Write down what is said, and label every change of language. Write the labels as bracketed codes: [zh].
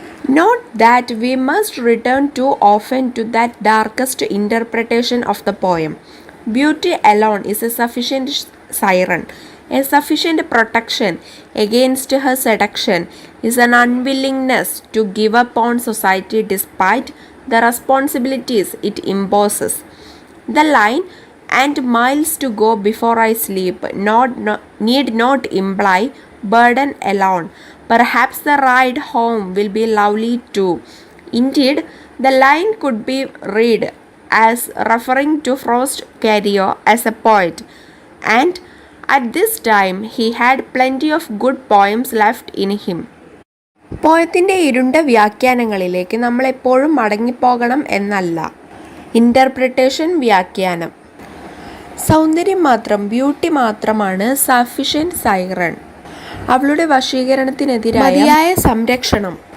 [en] Note that we must return to often to that darkest interpretation of the poem. Beauty alone is a sufficient siren, a sufficient protection against her seduction, is an unwillingness to give up on society despite the responsibilities it imposes. The line "and miles to go before I sleep" need not imply burden alone. Perhaps the ride home will be lovely too. Indeed, the line could be read as referring to Frost Carrier as a poet, and at this time he had plenty of good poems left in him. [ml] പോയത്തിൻ്റെ ഇരുണ്ട വ്യാഖ്യാനങ്ങളിലേക്ക് നമ്മൾ എപ്പോഴും മടങ്ങിപ്പോകണം എന്നല്ല. Interpretation, വ്യാഖ്യാനം. സൗന്ദര്യം മാത്രം, beauty മാത്രമാണ് sufficient siren. അവളുടെ വശീകരണത്തിനെതിരായ മതിയായ സംരക്ഷണം,